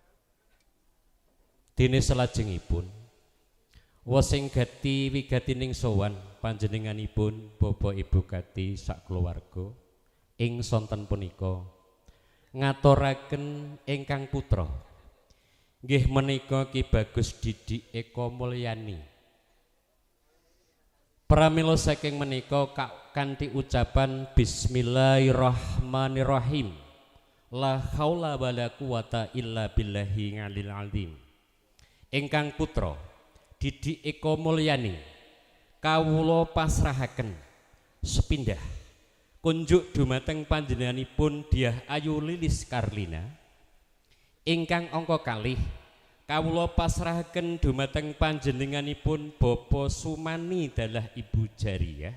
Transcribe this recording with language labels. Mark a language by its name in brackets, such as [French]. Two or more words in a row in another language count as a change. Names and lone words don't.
[Javanese] Dene salajengipun wosing gati wigatining sowan panjenenganipun Bapak Ibu Kati sak keluarga ing sonten punika ngaturaken ingkang putra nggih menika Ki Bagus Didik Eko Mulyani. Pramila saking menika kanthi ucapan Bismillahirrahmanirrahim. [Arabic] لا حول ولا قوة إلا بالله العلي العظيم. [Javanese] Ingkang putra Didik Eko Mulyani kawula pasrahaken sepindah kunjuk dumateng panjenenganipun Dyah Ayu Lilis Karlina. Ingkang angka kalih kawula pasrahaken dumateng panjenenganipun Bapak Sumani dalah Ibu Jariyah.